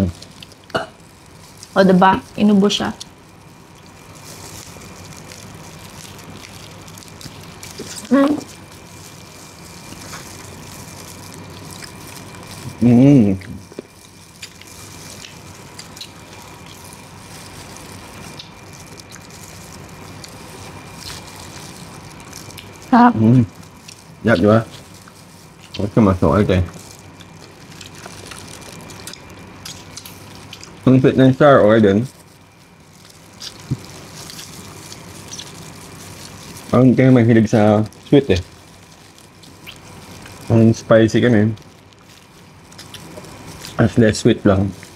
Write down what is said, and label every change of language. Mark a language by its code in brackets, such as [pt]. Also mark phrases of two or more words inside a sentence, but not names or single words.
[tl] O diba? Inubo siya. Mm. Mm. Sarap. [vi] Mm. Giáp chưa? Cái mặt sỏi kìa. [tl] Ang fit ng Star Orden. Ang kayo mahilig sa sweet eh. Ang spicy kami. As [en] less sweet [tl] lang.